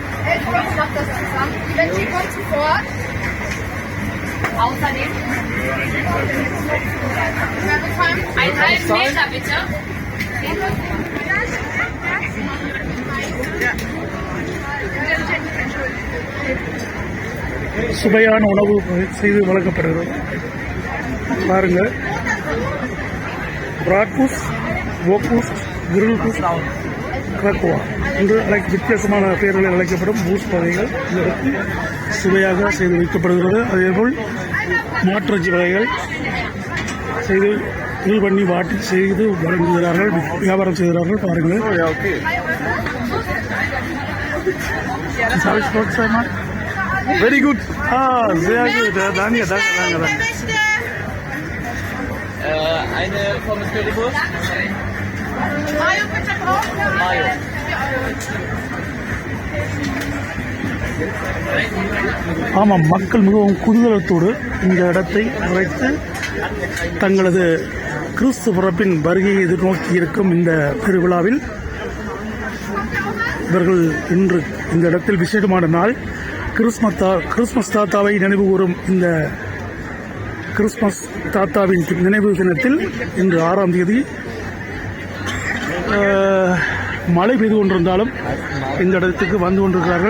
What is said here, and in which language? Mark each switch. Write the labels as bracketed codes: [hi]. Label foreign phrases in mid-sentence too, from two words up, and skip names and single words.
[de] Ich mach das zusammen. Die Betsy kommt sofort. Außerdem. Einen halben Meter bitte. [ta] சுவையான உணவு செய்து வழங்கப்படுகிறது பாருங்கள். பிராட்பூஸ், போக்பூஸ், கிரில் பூஸ், கிராக்வா என்று வித்தியாசமான பெயர்களில் அழைக்கப்படும் பூஸ் வகைகள் இந்த இடத்தில் சுவையாக செய்து வைக்கப்படுகிறது. அதேபோல் மாற்றச்சி வகைகள் செய்து கிரில் பண்ணி வாட்டி செய்து வழங்குகிறார்கள், வியாபாரம் செய்கிறார்கள் பாருங்கள். [de] Ja, okay. [en] Very good. [de] Sehr gut. Danke, danke, danke, danke. Eine Pommes Currywurst. Mayo bitte drauf. Mayo. [ta] ஆமாம், மக்கள் மிகவும் குதூகலத்தோடு இந்த இடத்தை அழைத்து தங்களது கிறிஸ்து பிறப்பின் வருகையை எதிர்நோக்கி இருக்கும் இந்த திருவிழாவில் இவர்கள் இன்று இந்த இடத்தில் விசேடமான நாள் கிறிஸ்மஸ் தாத்தாவை நினைவு கூறும் இந்த கிறிஸ்மஸ் தாத்தாவின் நினைவு தினத்தில் இன்று 6ஆம் தேதி மழை பெய்து கொண்டிருந்தாலும் இந்த இடத்துக்கு வந்து கொண்டிருக்கிறார்கள்.